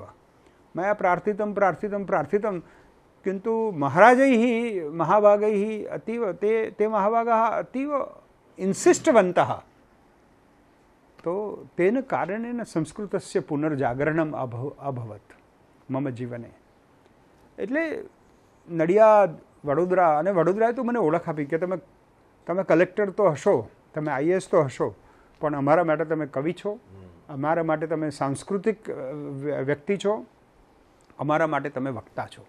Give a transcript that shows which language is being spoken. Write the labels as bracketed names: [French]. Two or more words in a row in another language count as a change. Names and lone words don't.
[Sanskrit] मया प्रार्थितं किन्तु महाराजैः महाभागैः अतीव ते महाभागाः अतीव इन्सिष्टवन्तः. तो तेन कारणेन संस्कृतस्य पुनर्जागरणम् अभवत् मम जीवने. [Gujarati] એટલે નડિયાદ, વડોદરા, અને વડોદરાએ તો મને ઓળખ આપી કે તમે કલેક્ટર તો હશો, તમે IAS તો હશો, પણ અમારા માટે તમે કવિ છો, અમારા માટે તમે સાંસ્કૃતિક વ્યક્તિ છો, અમારા માટે તમે વક્તા છો.